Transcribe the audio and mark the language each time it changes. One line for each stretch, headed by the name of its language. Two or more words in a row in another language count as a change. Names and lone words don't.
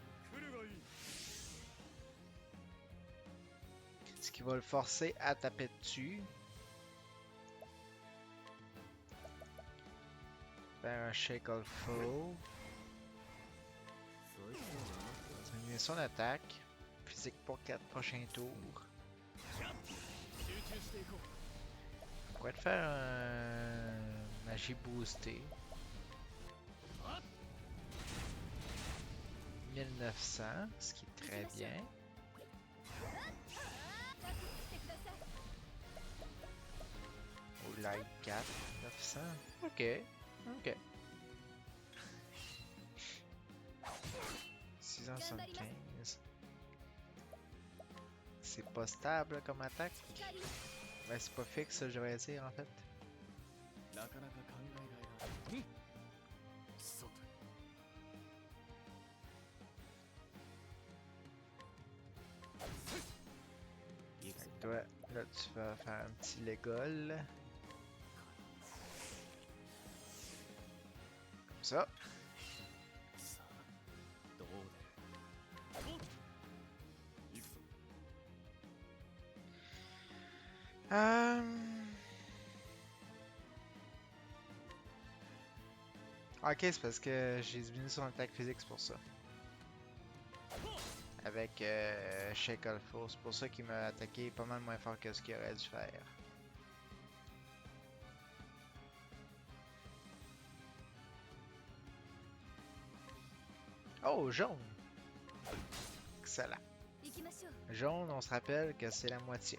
French: Ce qui va le forcer à taper dessus. Faire un Shackle Foe. Diminuer son attaque physique pour 4 prochains tours.
Japanese: 集中していこう
French: On pourrait te faire un magie boostée. 1900, ce qui est très bien.
Japanese: してください
French: Au light 4, 900. Ok, ok. 675. C'est pas stable comme attaque.
Japanese: 光
French: Ben, c'est pas fixe, je vais dire en fait.
Japanese: なかなか考えがいがあるそうだ
French: Fait que toi, là, tu vas faire un petit Légol. Comme ça.
Japanese: さあどうだよ行くぞ
French: Ok, c'est parce que j'ai diminué son attaque physique, c'est pour ça. Avec Shake Alpha, c'est pour ça qu'il m'a attaqué pas mal moins fort que ce qu'il aurait dû faire. Oh, jaune! Excellent.
Japanese: 行きましょう
French: Jaune, on se rappelle que c'est la moitié.